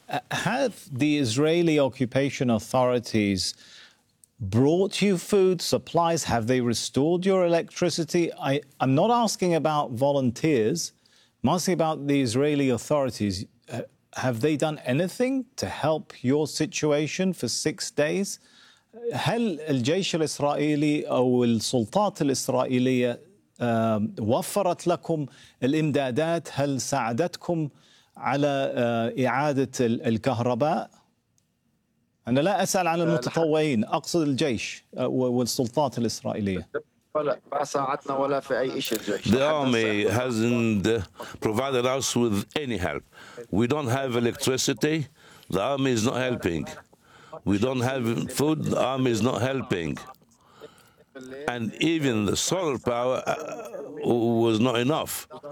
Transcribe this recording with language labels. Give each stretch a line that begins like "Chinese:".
English: Have the Israeli occupation authorities brought you food supplies? Have they restored your electricity? I'm not asking about volunteers. I'm asking about the Israeli authorities. Have they done anything to help your situation for 6 days?
Arabic: هل الجيش الإسرائيلي أو السلطات الإسرائيلية وفرت لكم الإمدادات؟ هل ساعدتكم على إعادة الكهرباء؟ أنا لا أسأل عن المتطوعين، أقصد الجيش والسلطات الإسرائيلية.
English: The army hasn't provided us with any help. We don't have electricity. The army is not helping. We don't have food. The army is not helping. And even the solar power was not enough.